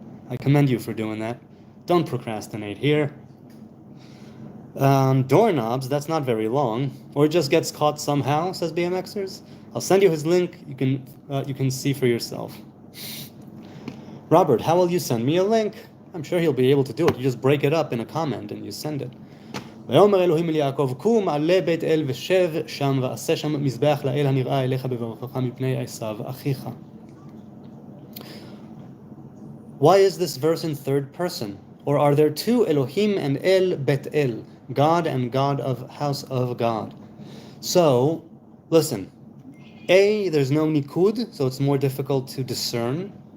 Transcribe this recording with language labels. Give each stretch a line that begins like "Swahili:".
English: I commend you for doing that. Don't procrastinate here. Doorknobs, that's not very long. Or it just gets caught somehow, says BMXers. I'll send you his link. You can see for yourself. Robert, how will you send me a link? I'm sure he'll be able to do it. You just break it up in a comment and you send it.
Hebrew: ויאמר אלוהים אל יעקב קום עלה בית אל ושב שם ועשה שם מזבח לאל הנראה אליך בברכך מפני עשיו אחיך.
English: Why is this verse in third person? Or are there two Elohim and El Bet El, God and God of house of God? So, listen. A, there's no nikud, so it's more difficult to discern.